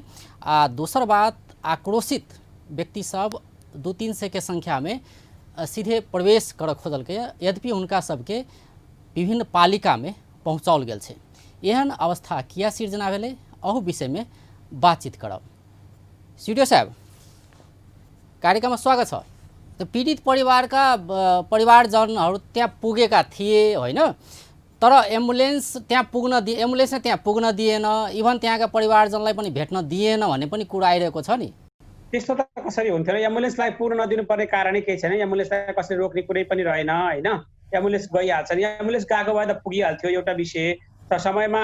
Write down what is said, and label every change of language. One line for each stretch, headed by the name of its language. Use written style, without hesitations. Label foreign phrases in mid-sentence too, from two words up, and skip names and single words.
Maithili: आ दोसर बात आक्रोशित व्यक्ति सब 200-300 के संख्या में सीधे प्रवेश कर खोजल के, यद्यपि उनका सबके विभिन्न पालिका में पहुँचाओल गेल छे। एहन अवस्था किया सिर्जना भेलै अहू विषय में बातचीत करब। स्टूडियो साहब कार्यक्रम में स्वागत छ।
Nepali: तो पीड़ित परिवारजनहरू त्यहाँ पुगेका थिए होइन, तर एम्बुलेन्स त्यहाँ पुग्न दिएन, इभन त्यहाँका परिवारजनलाई पनि भेट्न दिएन भन्ने पनि कुरा आइरहेको छ नि। त्यस्तो त कसरी हुन्थ्यो र? एम्बुलेन्सलाई पुग्न नदिनुपर्ने कारणै केही छैन। एम्बुलेन्सलाई कसरी रोक्ने कुरै पनि रहेन होइन। एम्बुलेन्स गइहाल्छ नि, एम्बुलेन्स गएको भए त पुगिहाल्थ्यो एउटा विषय त समयमा।